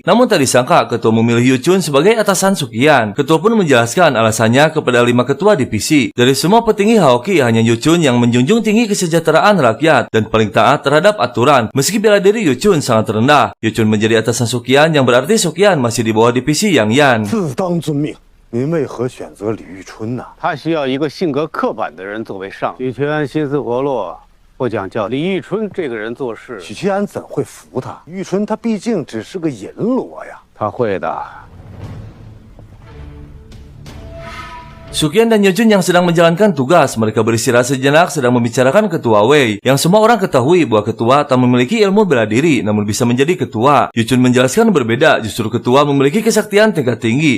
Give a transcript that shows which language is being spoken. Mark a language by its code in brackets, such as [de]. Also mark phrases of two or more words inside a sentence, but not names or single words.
[id] Namun tak disangka ketua memilih Yuchun sebagai atasan Sukian. Ketua pun menjelaskan alasannya kepada 5 ketua divisi. Dari semua petinggi Haoki, hanya Yuchun yang menjunjung tinggi kesejahteraan rakyat dan paling taat terhadap aturan. Meski bela diri Yuchun sangat rendah, Yuchun menjadi atasan Sukian yang berarti Sukian masih di bawah divisi Yang Yan. [zh] 自当遵命。您为何选择李玉春呢？他需要一个性格刻板的人作为上司。许七安心思活络，不讲教。李玉春这个人做事，许七安怎会服他？玉春他毕竟只是个银罗呀。他会的。 [id] Sukian dan Yuchun yang sedang menjalankan tugas, mereka beristirahat sejenak sedang membicarakan ketua Wei. Yang semua orang ketahui bahwa ketua tak memiliki ilmu bela diri, namun bisa menjadi ketua. Yuchun menjelaskan berbeda, justru ketua memiliki kesaktian tingkat tinggi.